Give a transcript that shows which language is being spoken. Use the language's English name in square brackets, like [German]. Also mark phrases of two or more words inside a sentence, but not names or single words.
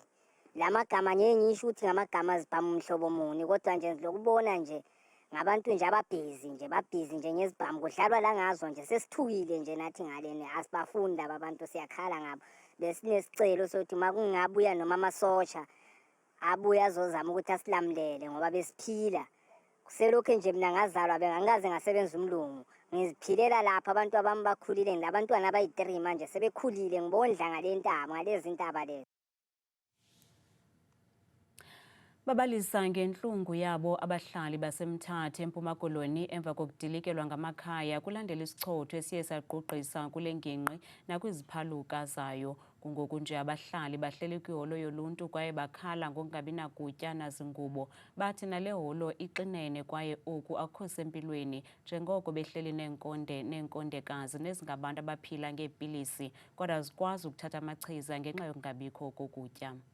[Zulu] La magama ngeke ngisho ukuthi ngamagama azibhamu umhlobo muni kodwa nje lokubona nje ngabantu nje babhizi nje ngezibhamu kudlalwa la ngazo nje sesithukile nje nathi ngaleni asibafunda abantu siyakhala ngabo besinesicelo sokuthi makungabuya noma amasosha abuya azozama ukuthi asilamulele ngoba besiphila kuselokho nje mina ngazalwa bengangaze ngasebenza umlungu ngiziphilela lapha abantu abami bakhulile ngilabantwana abayi3 manje sebekhulile ngibondla ngalezi ntaba lezi. [Xhosa] Babalisa ngenhlungu yabo abahlali baseMthathe eMpuma Koloni emva kokudilikelwa ngamakhaya kulandela isichotho esiye sagqugqisa kule ngingqi nakwiziphaluka zayo. Kungoku nje abahlali bahleli kwiholo yoluntu kwaye bakhala ngokungabi nakutya nazingubo. Bathi nale holo ixinene kwaye oku akukho sempilweni njengoko behleli neenkondekazi nezingabantu abaphila ngeepilisi kodwa azikwazi ukuthatha amachiza ngenxa yokungabikho kokutya.